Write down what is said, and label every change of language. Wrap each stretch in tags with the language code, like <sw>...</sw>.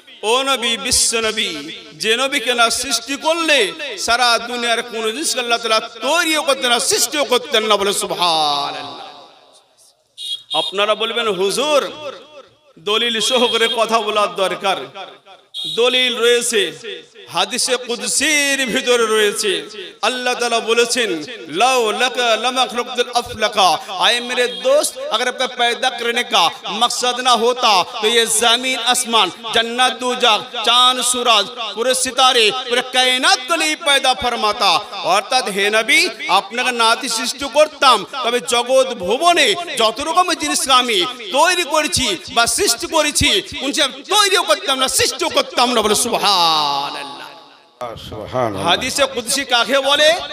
<bn>ও নবী বিশ্ব নবী, যে নবীকে না সৃষ্টি করলে সারা দুনিয়ার কোন জিনিস আল্লাহ তাআলা তৈরিও করতেন না, সৃষ্টিও করতেন না। বলে সুবহানাল্লাহ। আপনারা বলবেন হুজুর দলিল সহকারে কথা বলার দরকার। দলিল রয়েছে হাদিসে কুদসির ভিতরে রয়েছে।</bn> <hi>अल्लाह ताला बोलेছেন</hi> <ar>लाओ लका लमा खलक़तुल अफलका,</ar> <hi>आए मेरे दोस्त अगर आपका पैदा करने का मकसद ना होता तो ये जमीन आसमान जन्नत दूजाख चांद सूरज पूरे सितारे पूरे कायनात को नहीं पैदा फरमाता।</hi> <bn>অর্থাৎ হে নবী আপনাকে নাতি সৃষ্টি করতাম, তবে জগৎ ভুবনে যত রকমের জিনিস আমি তৈরি করেছি বা সৃষ্টি করেছি কোন সব তৈরিও করতাম না, সৃষ্টিও করতাম না। বলে সুবহানাল্লাহ। হাদিসে কুদসি কাকে বলে?</bn>